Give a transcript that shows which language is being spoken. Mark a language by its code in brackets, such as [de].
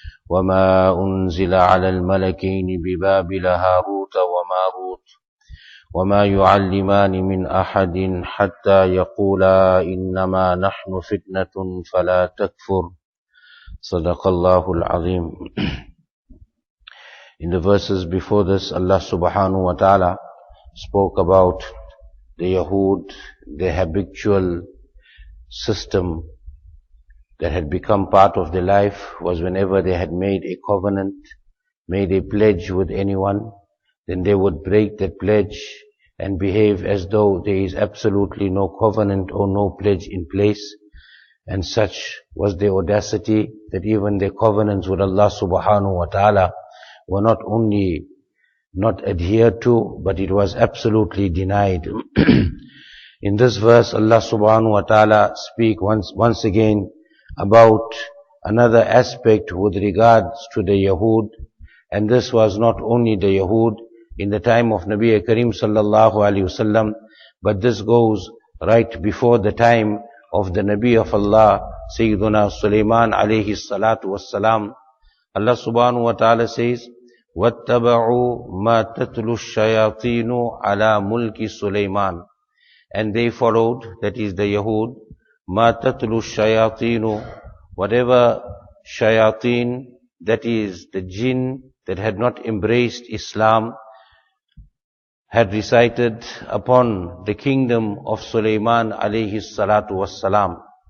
[ar] وما أنزل على الملكين ببابل هاروت وماروت وما يعلمان من أحد حتى يقولا إنما نحن فتنة فلا تكفر صدق الله العظيم. [en] In the verses before this, Allah subhanahu wa ta'ala spoke about the Yahud, their habitual system that had become part of their life was whenever they had made a covenant, made a pledge with anyone, then they would break that pledge and behave as though there is absolutely no covenant or no pledge in place. And such was their audacity that even their covenants with Allah subhanahu wa ta'ala were not only not adhered to, but it was absolutely denied. In this verse, Allah subhanahu wa ta'ala speak once again about another aspect with regards to the Yahud. And this was not only the Yahud in the time of Nabi Karim sallallahu alayhi wasallam, but this goes right before the time of the Nabi of Allah, Sayyiduna Sulaiman alayhi salatu wassalam. Allah subhanahu wa ta'ala says, [ar] وَاتَّبَعُوا مَا تَتْلُو الشَّيَاطِينُ عَلَى مُلْكِ سُلَيْمَانَ. [en] And they followed, that is the Yahud, [ar] مَا تَتْلُو الشَّيَاطِينُ, [en] whatever shayateen, that is the jinn that had not embraced Islam, had recited upon the kingdom of Sulaiman alayhi salatu wassalam.